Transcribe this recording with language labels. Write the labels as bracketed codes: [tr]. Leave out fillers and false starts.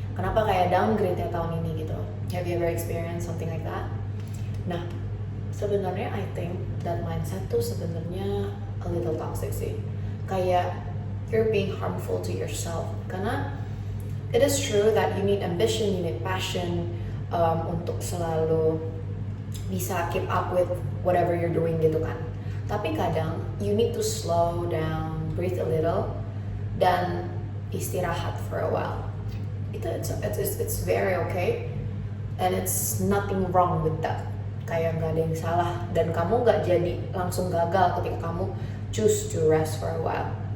[id] Kenapa kayak downgrade-nya tahun ini gitu? [en] Have you ever experienced something like that? [id] Nah, sebenarnya [en] I think that mindset tuh sebenarnya a little toxic sih. Kayak you're being harmful to yourself. Karena it is true that you need ambition, you need passion [id] untuk selalu bisa [en] keep up with whatever you're doing [id] gitu kan. Tapi kadang [en] you need to slow down, breathe a little, [id] dan istirahat [en] for a while. it's very okay, and it's nothing wrong with that. [id] Kayak nggak ada yang salah, dan kamu nggak jadi langsung gagal ketika kamu [en] choose to rest for a while.